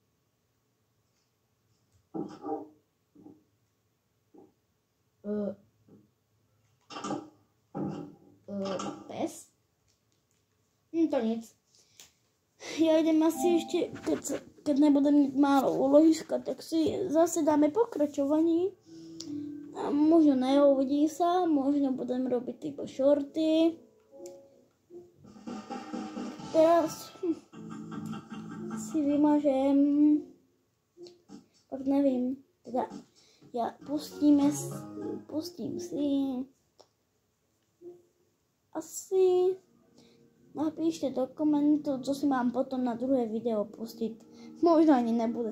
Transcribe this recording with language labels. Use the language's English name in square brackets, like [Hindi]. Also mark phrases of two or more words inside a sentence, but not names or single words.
[Czech] Pes. To nic. Já jdem asi ještě, keď nebudem mít málo úložiska, tak si zase dáme pokračování. [Slovak] A možno neuvidí sa, možno budem robiť typo shorty. Teraz si vymažem, [Czech] pak nevím, teda já pustím si, asi napíšte do komentu, co si mám potom na druhé video pustit, [Slovak] možno ani nebude.